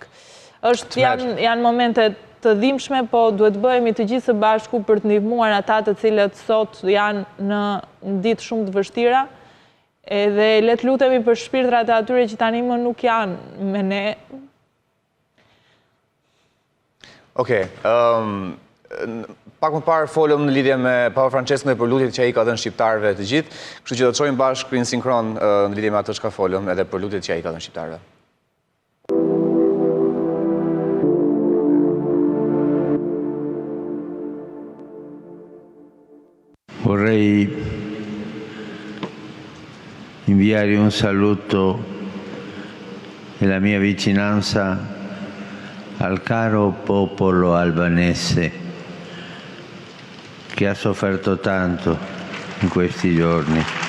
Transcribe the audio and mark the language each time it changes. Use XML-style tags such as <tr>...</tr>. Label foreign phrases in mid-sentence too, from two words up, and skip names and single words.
<sq>Janë momente të dhimbshme, po duhet bëhemi të gjithë së bashku për të ndihmuar ata të cilët sot janë në ditë shumë të vështira, edhe le të lutemi për shpirtrat e atyre që tani më nuk janë me ne. Okej, pak më parë folëm në lidhje me Papa Franceskun dhe për lutjet që ai ka dhënë shqiptarëve të gjithë, kështu që do të shohim bashkë në sinkron në lidhje me atë që ka folëm edhe për lutjet që ai ka dhënë shqiptarëve.</sq> <it>Vorrei inviare un saluto e la mia vicinanza al caro popolo albanese che ha sofferto tanto in questi giorni.</it>